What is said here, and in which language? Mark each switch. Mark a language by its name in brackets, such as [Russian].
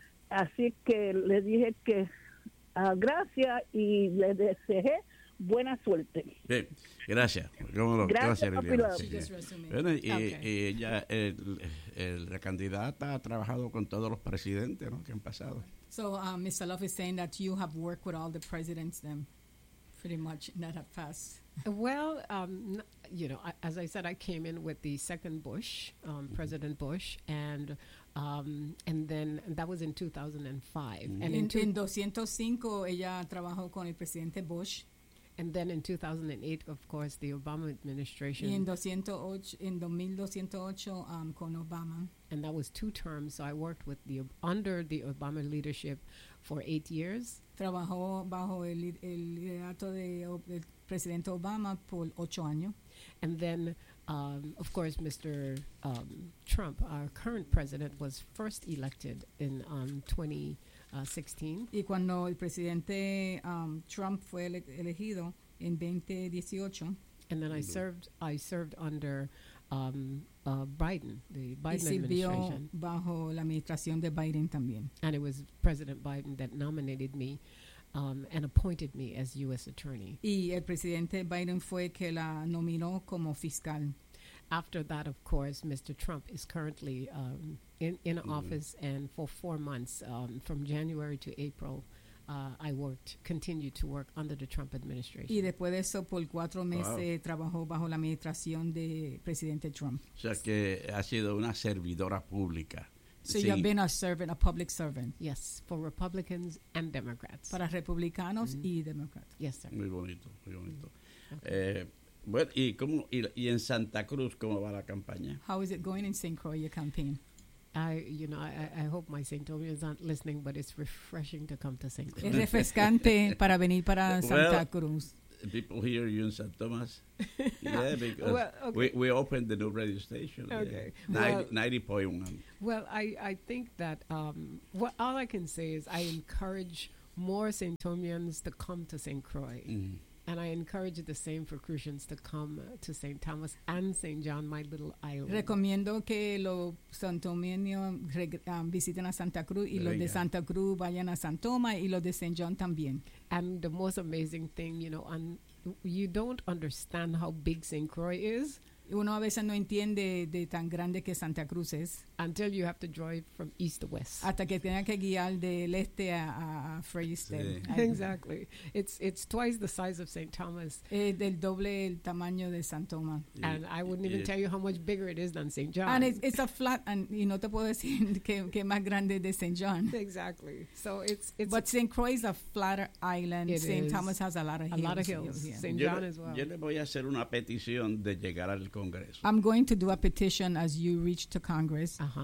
[Spanish] Así que le dije que gracias y le deseé buena suerte. Sí. Gracias. Gracias, Liliana. Sí. Bueno, y ella, la candidata ha trabajado con todos los presidentes, ¿no?, que han pasado. [English] So, Mr. Love is saying that you have worked with all the presidents, then, pretty much, that have passed. Well, as I said, I came in with the second Bush, President Bush, and then that was in 2005. Mm-hmm. And [Spanish] in 205, ella trabajó con el presidente Bush. [English] And then in 2008, of course, the Obama administration. [Spanish] In 2008, con Obama. [English] And that was two terms. So I worked with under the Obama leadership for 8 years. [Spanish] Trabajó bajo el liderato del presidente Obama por 8 años. [English] And then, of course, Mr. Trump, our current president, was first elected in 2016. [Spanish] Y cuando el presidente Trump fue elegido en 2018. [English] And then I served under Biden, the Biden administration. [Spanish] Bajo la administración de Biden también. [English] And it was President Biden that nominated me and appointed me as U.S. attorney. [Spanish] Y el presidente Biden fue que la nominó como fiscal. [English] After that, of course, Mr. Trump is currently in office, and for 4 months, from January to April, I worked, continued to work under the Trump administration. [Spanish] Y después de eso, por cuatro meses, trabajó bajo la administración de Presidente Trump. O sea, que ha sido una servidora pública. [English] So you've been a servant, a public servant. Yes, for Republicans and Democrats. [Spanish] Para republicanos y demócratas. [English] Yes, sir. [Spanish] Muy bonito, muy bonito. Bueno, ¿y cómo, y en Santa Cruz, cómo va la campaña? [English] How is it going in St. Croix, your campaign? I hope my St. Croix aren't listening, but it's refreshing to come to St. Croix. [Spanish] Es refrescante para venir para Santa Cruz. [English] People hear you in San Tomas. Yeah, because we opened the new radio station. Okay. Yeah. 90.1. Well, I think that all I can say is I encourage more St. Tomians to come to St. Croix. Mm. And I encourage the same for Crucians to come to St. Thomas and St. John, my little island. [Spanish] Recomiendo que los santomeños visiten a Santa Cruz y los de Santa Cruz vayan a San Tomás y los de St. John también. [English] And the most amazing thing, you know, and you don't understand how big St. Croix is. [Spanish] Uno a veces no entiende de tan grande que Santa Cruz es. [English] Until you have to drive from east to west. [Spanish] Hasta que tenga que guiar del este a Fredericton. [English] Sí. Exactly. It's twice the size of St. Thomas. [Spanish] Es del doble el tamaño de San Tomás. [English] And I wouldn't even tell you how much bigger it is than St. John. And it's a flat, and [Spanish] y no te puedo decir que más grande de St. John. [English] Exactly. So it's. But St. Croix is a flatter island. St. Thomas has a lot of hills. A lot of hills. St. John as well. [Spanish] Yo le voy a hacer una petición de llegar al Congreso. [English] I'm going to do a petition as you reach to Congress.